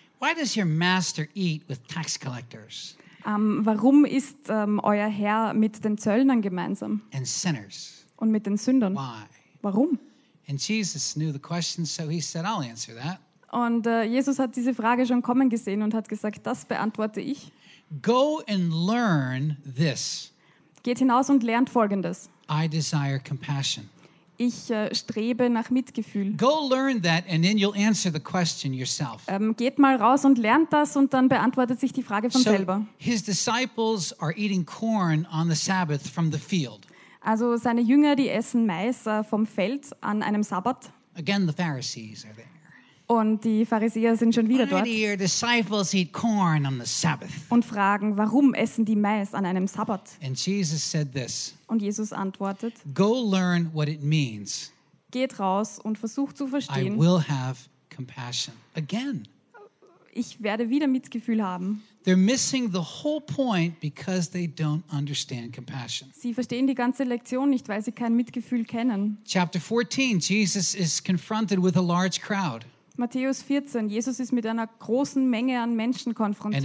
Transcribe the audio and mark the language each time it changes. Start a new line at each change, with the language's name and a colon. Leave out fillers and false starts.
English: Why does your master eat with tax collectors?
German: Warum ist euer Herr mit den Zöllnern gemeinsam?
English: And sinners.
German: Und mit den Sündern.
English: Why?
German: Warum?
English: And Jesus knew the question, so he said, "I'll answer that."
German: Und Jesus hat diese Frage schon kommen gesehen und hat gesagt, das beantworte ich.
English: Go and learn this.
German: Geht hinaus und lernt Folgendes.
English: I desire compassion.
German: Ich strebe nach Mitgefühl.
English: Go learn that, and then you'll answer the question yourself.
German: Geht mal raus und lernt das, und dann beantwortet sich die Frage von selber.
English: So his disciples are eating corn on the Sabbath from the field.
German: Also seine Jünger, die essen Mais vom Feld an einem Sabbat.
English: Again, the Pharisees are there.
German: Und die Pharisäer sind schon wieder dort.
English: Why do your disciples eat corn on the Sabbath?
German: Und fragen, warum essen die Mais an einem Sabbat?
English: And Jesus said this.
German: Und Jesus antwortet,
English: go learn what it means.
German: Geht raus und versucht zu verstehen.
English: I will have compassion. Again.
German: Ich werde wieder Mitgefühl haben.
English: They're missing the whole point because they don't understand compassion.
German: Sie verstehen die ganze Lektion nicht, weil sie kein Mitgefühl kennen.
English: Chapter 14, Jesus is confronted with a large crowd.
German: Matthäus 14, Jesus ist mit einer großen Menge an Menschen konfrontiert.